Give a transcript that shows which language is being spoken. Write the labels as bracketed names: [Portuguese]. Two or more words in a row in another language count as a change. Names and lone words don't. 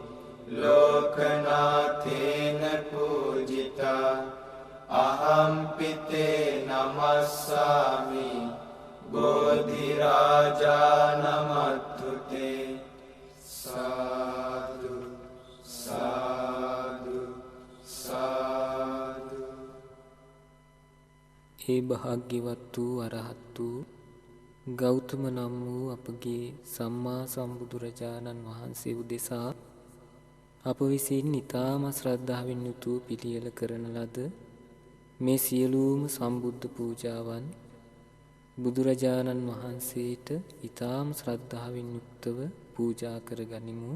[Pali] ලෝකනාථේන පූජිතා අහම්පිතේ නමස්සාමි බෝධි රාජා නමත්තුතේ සාදු සාදු සාදු. [Sinhala] ඒ භාග්‍යවත් වූ අරහත් වූ ගෞතම නම් වූ අපගේ සම්මා සම්බුදුරජාණන් වහන්සේ උදෙසා අප විසින් ඊටම ශ්‍රද්ධාවෙන් යුතුව පිළියෙල කරන ලද මේ සියලුම සම්බුද්ධ පූජාවන් බුදුරජාණන් වහන්සේට ඊටම ශ්‍රද්ධාවෙන් යුක්තව පූජා කරගනිමු.